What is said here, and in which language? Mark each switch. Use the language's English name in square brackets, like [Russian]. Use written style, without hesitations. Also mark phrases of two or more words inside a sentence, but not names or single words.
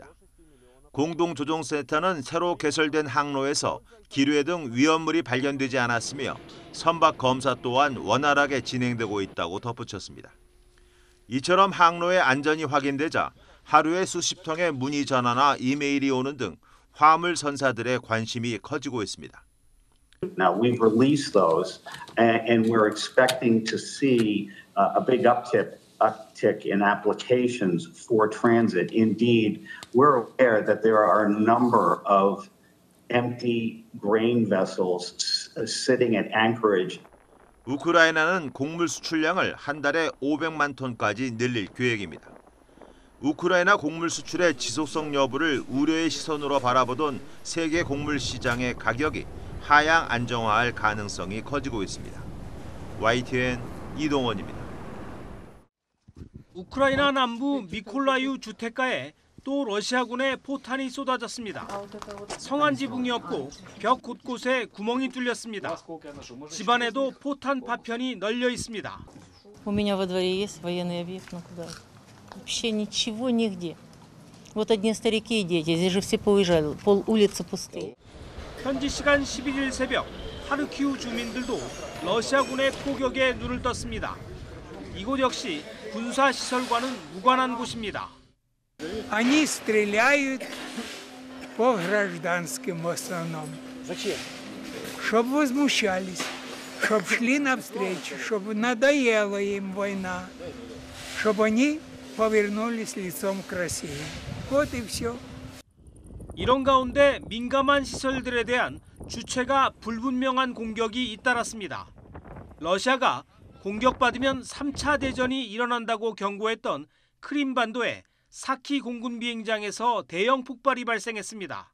[Korean] 공동조종센터는 새로 개설된 항로에서 기뢰 등 위험물이 발견되지 않았으며 선박 검사 또한 원활하게 진행되고 있다고 덧붙였습니다. 이처럼 항로의 안전이 확인되자 하루에 수십 통의 문의 전화나 이메일이 오는 등 화물 선사들의 관심이 커지고 있습니다. [English] Now we've released those, and we're expecting to see a big uptick in applications for transit. Indeed, we're aware that there are a number of empty grain vessels sitting at anchorage. [Korean] 우크라이나는 곡물 수출량을 한 달에 500만 톤까지 늘릴 계획입니다. 우크라이나 곡물 수출의 지속성 여부를 우려의 시선으로 바라보던 세계 곡물 시장의 가격이 하향 안정화할 가능성이 커지고 있습니다. YTN 이동원입니다. 우크라이나 남부 미콜라이우 주택가에 또 러시아군의 포탄이 쏟아졌습니다. 성안 지붕이 없고 벽 곳곳에 구멍이 뚫렸습니다. 집안에도 포탄 파편이 널려 있습니다. [Russian] У меня во дворе есть военный объект, но куда? Вообще ничего нигде. Вот одни старики и дети, здесь же все поуезжали, пол улицы пустые. [Korean] 현지 시간 11일 새벽 하르키우 주민들도 러시아군의 포격에 눈을 떴습니다. 이곳 역시 군사 시설과는 무관한 곳입니다. [Russian] Они стреляют по гражданским в основном. Зачем? Чтобы возмущались, чтобы шли навстречу, чтобы надоела им война, чтобы они повернулись лицом к России. Вот и все. [Korean] 이런 가운데 민감한 시설들에 대한 주체가 불분명한 공격이 잇따랐습니다. 러시아가 공격받으면 3차 대전이 일어난다고 경고했던 크림반도의 사키 공군 비행장에서 대형 폭발이 발생했습니다.